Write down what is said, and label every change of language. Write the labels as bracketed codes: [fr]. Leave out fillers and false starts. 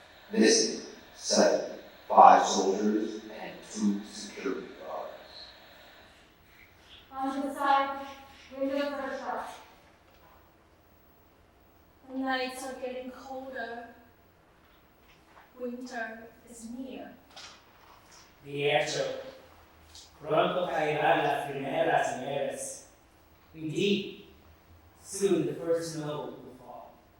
[en] Missing, 7. 5 soldiers and 2 security guards. On the side, windows are shut. The nights are getting colder. Winter is near. [es] De hecho, pronto caerán las primeras nieves. [en] Indeed, soon the first snow will fall.